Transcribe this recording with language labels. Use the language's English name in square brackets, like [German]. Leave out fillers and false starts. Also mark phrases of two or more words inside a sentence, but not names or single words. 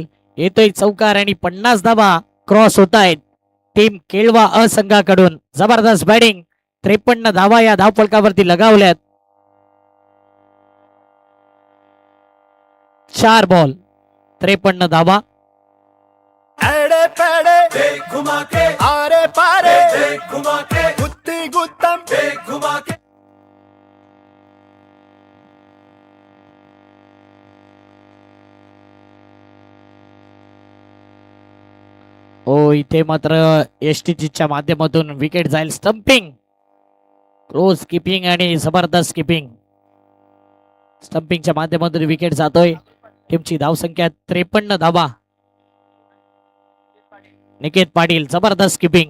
[Marathi] येतोय चौकार आणि 50 धावा क्रॉस होत आहेत टीम केळवा अ संघाकडून. जबरदस्त बॅटिंग. 53 धावा या धाव फलकावरती लगावल्यात. 4 बॉल 53 धावा. [Hindi] एड़े पेड़े घुमा के आरे पारे घुमा के गुत्ती गुत्तम घुमा के. [Marathi] हो इथे मात्र एसटीजीच्या माध्यमातून विकेट जाईल. [English] stumping close keeping [Marathi] आणि जबरदस्त किपिंग. स्टंपिंगच्या माध्यमातून विकेट जातोय. टीमची धावसंख्या 53 धावा. निकेत पाटील जबरदस्त किपिंग.